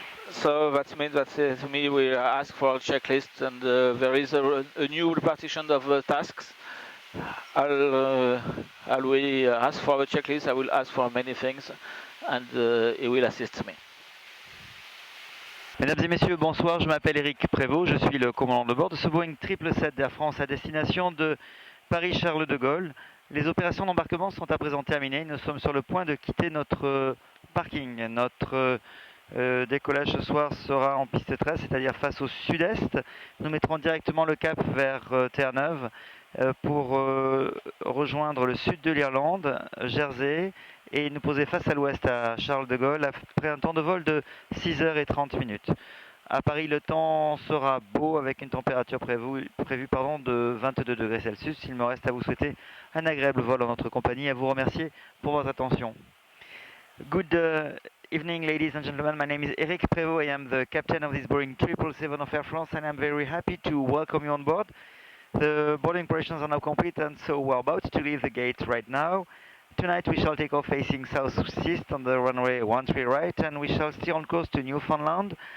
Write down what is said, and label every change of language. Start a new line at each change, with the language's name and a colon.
English: So that means that to me we ask for a checklist, and there is a new repartition of tasks. I'll we ask for the checklist, I will ask for many things, and he will assist me.
French: Mesdames et messieurs, bonsoir, je m'appelle Eric Prévost, je suis le commandant de bord de ce Boeing 777 d'Air France à destination de Paris-Charles de Gaulle. Les opérations d'embarquement sont à présent terminées, nous sommes sur le point de quitter notre parking. Notre décollage ce soir sera en piste 13, c'est-à-dire face au sud-est. Nous mettrons directement le cap vers Terre-Neuve pour rejoindre le sud de l'Irlande, Jersey, et nous poser face à l'ouest à Charles de Gaulle après un temps de vol de 6h30. À Paris, le temps sera beau avec une température prévue de 22 degrés Celsius. Il me reste à vous souhaiter un agréable vol en notre compagnie et à vous remercier pour votre attention.
English: Good Evening, ladies and gentlemen. My name is Eric Prévost. I am the captain of this Boeing 777 of Air France, and I'm very happy to welcome you on board. The boarding operations are now complete, and so we're about to leave the gate right now. Tonight we shall take off facing southeast on the runway 13 right, and we shall steer on course to Newfoundland.